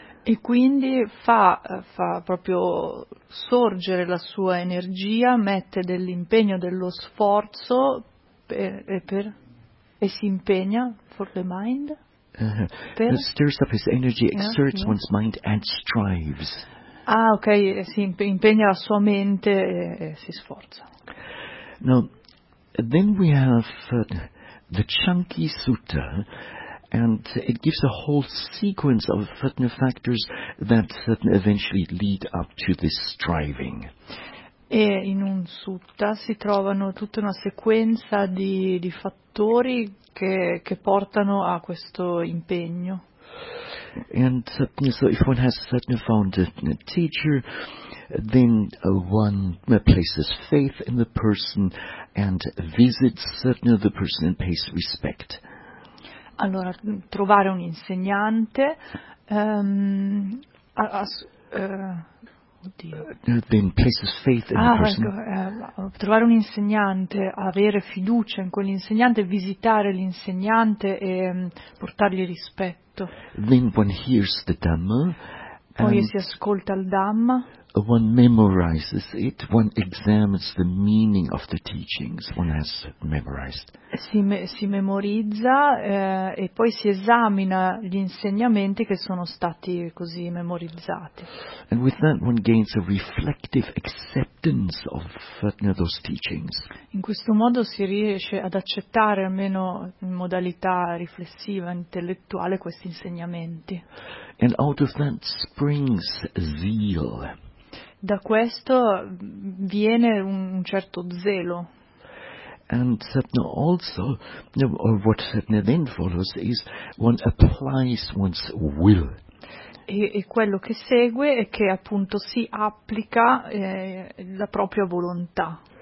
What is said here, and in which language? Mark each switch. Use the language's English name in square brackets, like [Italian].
[Italian] E quindi fa proprio sorgere la sua energia, mette dell'impegno, dello sforzo e si impegna [English] for the mind. Stirs up his energy, exerts one's mind and strives. [Italian] Ah, ok, si impegna la sua mente e si sforza. [English] Now, then we have the Chanki Sutta, and it gives a whole sequence of certain factors that eventually lead up to this striving. [Italian] E in un sutta si trovano tutta una sequenza di fattori che portano a questo impegno. [English] And so if one has found a teacher, then one places faith in the person and visits the person and pays respect. [Italian] Allora, trovare un insegnante, trovare un insegnante, avere fiducia in quell'insegnante, visitare l'insegnante e portargli rispetto. [English] Then one hears the Dhamma, [Italian] poi si ascolta il Dhamma. [English] One memorizes it, one examines the meaning of the teachings one has memorized. [Italian] Si memorizza e poi si esamina gli insegnamenti che sono stati così memorizzati. [English] And with that one gains a reflective acceptance of those teachings. [Italian] In questo modo si riesce ad accettare, almeno in modalità riflessiva, intellettuale, questi insegnamenti. [English] And out of that springs zeal. [Italian] Da questo viene un certo zelo. [English] And also, what then follows is one applies one's will. [Italian] E quello che segue è che appunto si applica la propria volontà.